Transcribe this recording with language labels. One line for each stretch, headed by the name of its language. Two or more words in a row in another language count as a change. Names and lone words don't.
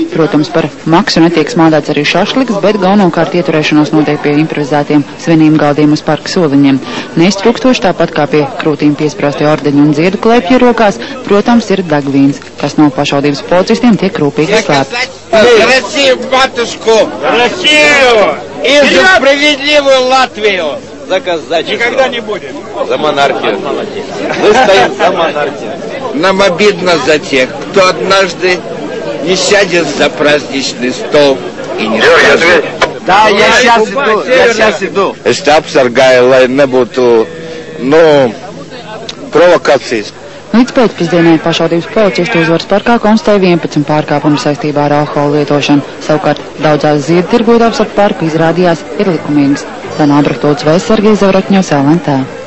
Latvian: Protams, par maksu netiek smādāts arī šašliks, bet galvenokārt ieturēšanos notiek pie improvizētiem svinību galdiem uz parka soliņiem. Neiztrukstoši tāpat kā pie krūtīm piesprāstie ordeņu un ziedu klēpju rokās, protams, ir degvīns, kas no pašvaldības policistiem tiek rūpīgi slēpts.
Russian: И за справедливую Латвию доказать. Никогда не будет. За монархию. Мы стоим за монархию. Нам обидно за тех, кто однажды не сядет за праздничный стол и не скажет. Да, я сейчас иду.
Latvian: Es te apsargāju, lai nebūtu, provokācijas. Līdz pēcpusdienai pašvaldības policisti Uzvaras parkā konstatēja 11 pārkāpumus saistībā ar alkohola lietošanu. Savukārt daudzās ziedu tirgotavas ap parku izrādījās ir likumīgas. Dāna Albrehta, Vēsargija, Zavratņos, LNT.